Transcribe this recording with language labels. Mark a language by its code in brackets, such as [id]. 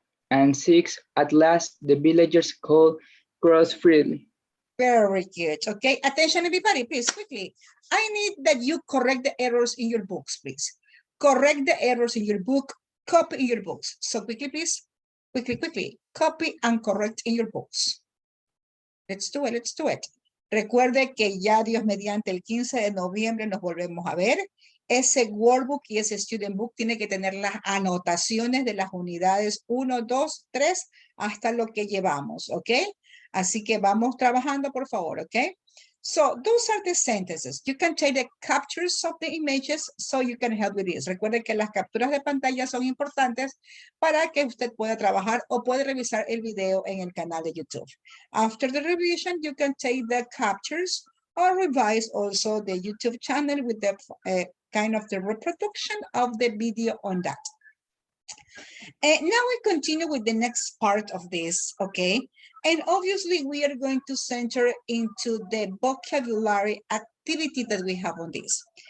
[en] And 6, at last, the villagers could cross freely. Very good. Okay, attention everybody, please, quickly. I need that you correct the errors in your books, please. Correct the errors in your book, copy in your books. So quickly, please, quickly, copy and correct in your books. Let's do it, let's do it. [es] Recuerde que ya Dios mediante el 15 de noviembre nos volvemos a ver. Ese workbook y ese student book tiene que tener las anotaciones de las unidades 1, 2, 3 hasta lo que llevamos, ¿ok? Así que vamos trabajando, por favor, ¿ok? [en] So those are the sentences. You can take the captures of the images so you can help with this. [es] Recuerde que las capturas de pantalla son importantes para que usted pueda trabajar o puede revisar el video en el canal de YouTube. [en] After the revision, you can take the captures or revise also the YouTube channel with the kind of the reproduction of the video on that. Now we continue with the next part of this, okay? And obviously we are going to center into the vocabulary activity that we have on this.